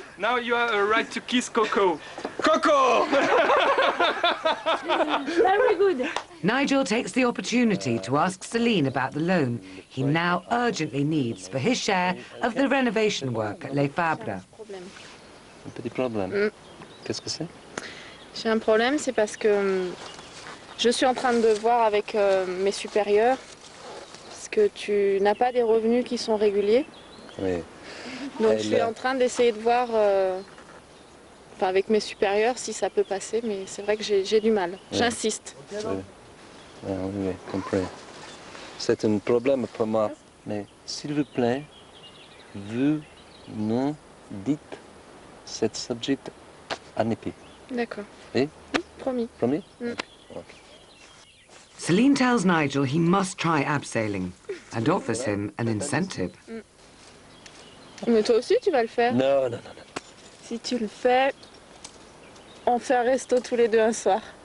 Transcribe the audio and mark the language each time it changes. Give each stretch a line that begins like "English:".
English: Now you have a right to kiss Coco. Coco! Very good. Nigel takes the opportunity to ask Celine about the loan he now urgently needs for his share of the renovation work at Les Fables.
French: Un petit problème. Qu'est-ce que c'est? J'ai un problème, c'est parce que je suis en train de voir avec mes supérieurs parce que tu n'as pas des revenus qui sont réguliers. Oui. Donc je suis en train d'essayer de voir avec mes supérieurs si ça peut passer, mais c'est vrai que j'ai du mal. Oui. J'insiste. Oui. Ah, oui, compris. C'est un problème pour moi, mais s'il vous plaît, vous nous dites cet sujet à Nippy. D'accord. Oui? Promis. Promis? Mm.
English: Okay. Celine tells Nigel he must try abseiling and offers him an incentive.
French: Mais toi aussi, tu vas le faire? Non, non, non, non. Si tu le fais, on fait un resto tous les deux un soir.